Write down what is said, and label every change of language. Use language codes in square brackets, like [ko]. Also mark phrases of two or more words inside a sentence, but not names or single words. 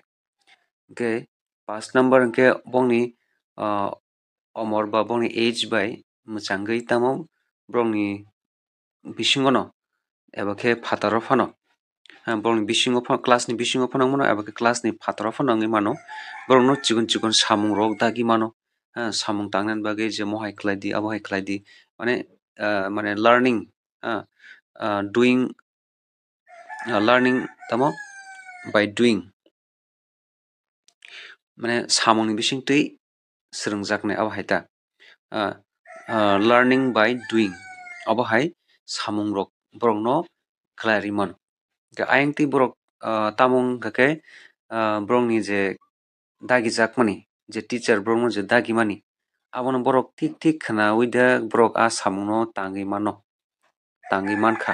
[trp] Hingke 5 number hingke bongni omor ba bongni age bai mwchangui tamo borokni bisingo no eba khe fataro phano borokni bisingo class ni bisingo phano mano eba khe class ni fataro phano wngui mano. Borok no chikon chikon samung rok dagi mano. Samung tangnani bagui je mohai khlai di abo hai khlai di mane [en] learning doing learning [trp] tamo [en] by doing [trp] mane samungni bisingtwi swrwngjaknai abo hai ta [en] learning by doing [trp] abo hai samung rok borok no khlairwi mano. Ayangti borok tamung hingka khe borok ni je dagijakmani je teacher borok no je dagimani abono borok thik thik khwnawi de borok samung no tangui mano tangui mankha.